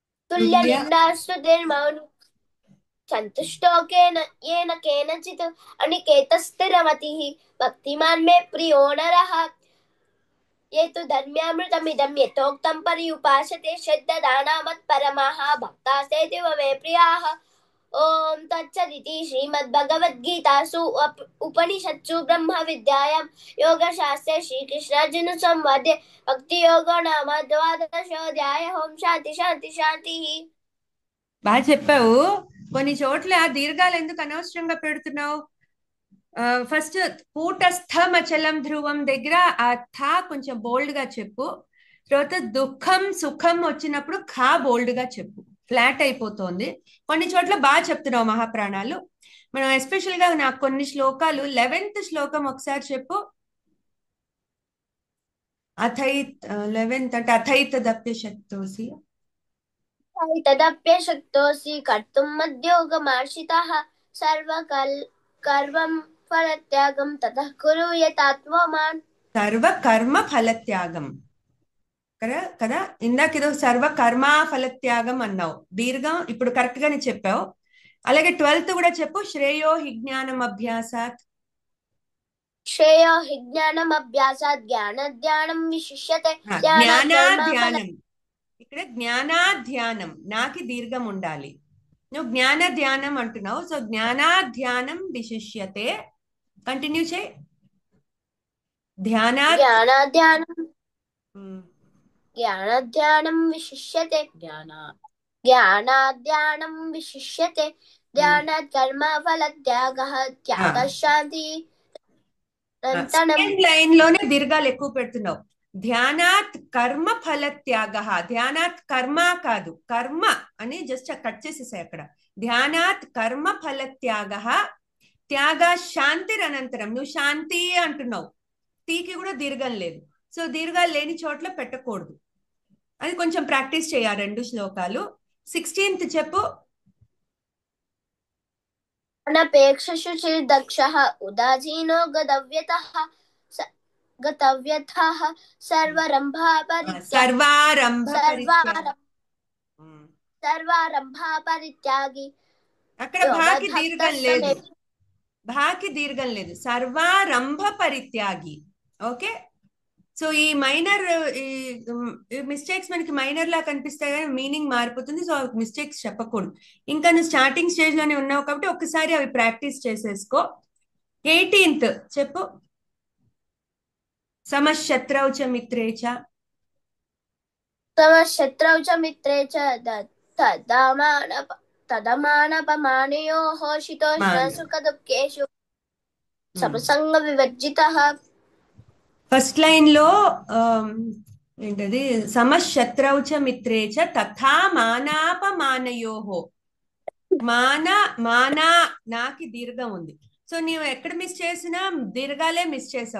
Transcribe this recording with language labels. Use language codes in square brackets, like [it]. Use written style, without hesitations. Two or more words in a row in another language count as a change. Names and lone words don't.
[sa] तुल्यनिन्दास्तुतिर्मौनि सन्तुष्टो येन केनचित् अनिकेतस्थिरमतिः भक्तिमान् मे प्रियो नरः ये तु धर्म्यामृतमिदं यथोक्तं पर्युपासते श्रद्धदानामत्परमाः भक्तास्तेऽतीव मे प्रियाः ॐ तत्सदिति श्रीमद्भगवद्गीतासु उपनिषत्सु ब्रह्मविद्यायां योगशास्त्रे श्रीकृष्णार्जुनसंवादे भक्तियोगो नाम द्वादशोऽध्यायः। ओं शान्ति शान्ति शान्तिः। [te] బాగా చెప్పావు. కొన్ని చోట్ల దీర్ఘాలు ఎందుకు అనవసరంగా పెడుతున్నావు? ఫస్ట్ [sa] कूटस्थमचलं ध्रुवम् [te] దగ్గర ఆ థా కొంచెం బోల్డ్ గా చెప్పు. తర్వాత దుఃఖం సుఖం వచ్చినప్పుడు ఖా బోల్డ్ గా చెప్పు. ఫ్లాట్ అయిపోతుంది. కొన్ని చోట్ల బాగా చెప్తున్నావు మహాప్రాణాలు. మనం ఎస్పెషల్ గా నాకు కొన్ని శ్లోకాలు 11th శ్లోకం ఒకసారి చెప్పు. అథైత్ 11th అంటే అథైతదప్యశక్తోసి [sa] तदप्यशक्तोऽसि कर्तुं मद्योगमाश्रितः सर्वकर्म फलत्यागं ततः कुरु यतात्मवान्। सर्व कर्म फलत्यागं కదా. [te] ఇందాక ఏదో [sa] सर्व कर्म फलत्यागं [te] అన్నావు. దీర్ఘం ఇప్పుడు కరెక్ట్ గానే చెప్పావు. అలాగే 12th కూడా చెప్పు. [sa] श्रेयो हि ज्ञानं अभ्यासात्. श्रेयो हि ज्ञानमभ्यासात् ज्ञानध्यानं विशिष्यते। [te] జ్ఞానాధ్యానం. ఇక్కడ జ్ఞానాధ్యానం నాకి దీర్ఘం ఉండాలి. నువ్వు జ్ఞాన ధ్యానం అంటున్నావు. సో [sa] ज्ञानाध्यानं विशिष्यते. [te] కంటిన్యూ చేయి. [sa] ज्ञानाध्यानं विशिष्यते ज्ञानाध्यानं विशिष्यते ध्यानात् कर्म फलत्यागः त्यागः शान्ति। [en] second line [te] లోనే దీర్ఘాలు ఎక్కువ పెడుతున్నావు. [sa] ध्यानात् कर्म फलत्याग. ध्यानात् कर्म [te] కాదు, కర్మ అని [en] just cut [te] చేసేసాయి అక్కడ. [sa] ध्यानात् कर्म फलत्याग त्याग शान्तिर् अनन्तरम्. [te] నువ్వు శాంతి అంటున్నావు. తీకి కూడా దీర్ఘం లేదు. సో దీర్ఘాలు లేని చోట్ల పెట్టకూడదు. అది కొంచెం ప్రాక్టీస్ చేయాలి. 2 శ్లోకాలు. 16th చెప్పు. [sa] अनपेक्षशु चिर्दक्षः उदासीनो गतव्यथः सर्वारंभा परित्यागी। [te] అక్కడ భాకి దీర్ఘం లేదు. భాకి దీర్ఘం లేదు. [sa] सर्वारम्भ परित्यागी. ఓకే. [te] సో ఈ [en] minor mistakes [te] మనకి మైనర్ లా కనిపిస్తాయి కానీ మీనింగ్ మారిపోతుంది. [en] so mistakes [te] చెప్పకూడదు. ఇంకా నువ్వు [en] starting stage [te] లోనే ఉన్నావు కాబట్టి ఒక్కసారి అవి ప్రాక్టీస్ చేసేసుకో. [sa] 18th చెప్పు. समशत्रौ च मित्रे च तदमानपमानयोः शीतोष्णसुखदुःखेषु समसंग विवर्जितः। [en] first line [te] లో ఏంటది? [sa] समशत्रौ च मित्रे च तथा मानापमानयोः. [te] మానా నాకి దీర్ఘం ఉంది. సో నీవు ఎక్కడ మిస్ చేసినా దీర్ఘాలే మిస్ చేసావు.